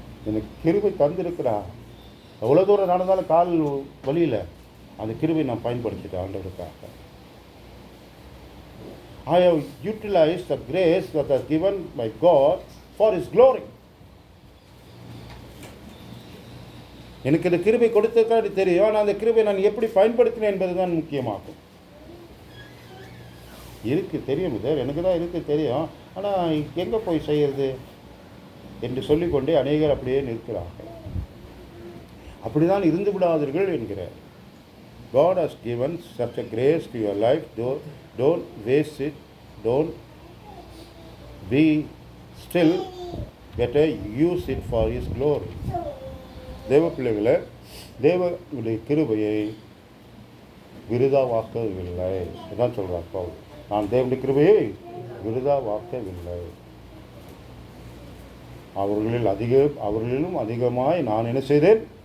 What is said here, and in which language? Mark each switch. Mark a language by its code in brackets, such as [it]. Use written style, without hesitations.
[ta] எனக்கு கிருபை தந்திருக்கிறார். எவ்வளோ தூரம் நடந்தாலும் கால் வழியில் அந்த கிருபை நான் பயன்படுத்திட்டேன் ஆண்டவருக்காக. [en] I have utilized the grace that was given by God for His glory. [ta] எனக்கு இந்த கிருபை கொடுத்ததுக்காக தெரியும். ஆனால் அந்த கிருபை நான் எப்படி பயன்படுத்தினேன் என்பதுதான் முக்கியமாகும். தெரியும் சார், எனக்கு தான் தெரியும். ஆனால் எங்கே போய் செய்கிறது என்று சொல்லிக்கொண்டே அநேகர் அப்படியே நிற்கிறார்கள். அப்படிதான் இருந்து விடாதீர்கள் என்கிறார். [en] God has given such a grace to your life. Don't waste it. Don't be still. Better use it for His glory. [ta] தேவ பிள்ளைகளை தேவனுடைய கிருபையை விருதாவாக்கவில்லை. அதான் சொல்கிறார் பவுல். நான் தேவனுடைய கிருபையை விருதாவாக்கவில்லை. அவர்களிலும் அதிகமாய் நான் என்ன செய்தேன்?